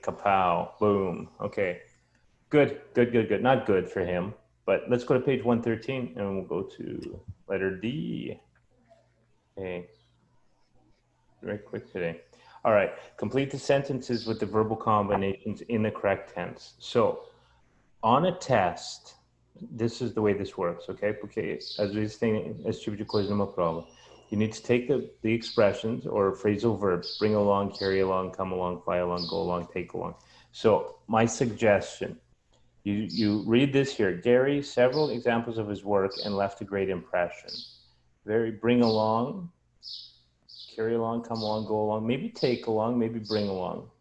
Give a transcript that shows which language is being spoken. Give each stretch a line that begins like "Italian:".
English: Kapow, boom. Okay, good. Not good for him, but let's go to page 113 and we'll go to letter D. Okay, very quick today. All right, complete the sentences with the verbal combinations in the correct tense. So on a test, this is the way this works, okay?
Portuguese: Porque às vezes tem esse tipo de coisa numa prova.
English: You need to take the expressions or phrasal verbs, bring along, carry along, come along, fly along, go along, take along. So my suggestion, you read this here. Gary, several examples of his work and left a great impression. Bring along, carry along, come along, go along, maybe take along, maybe bring along.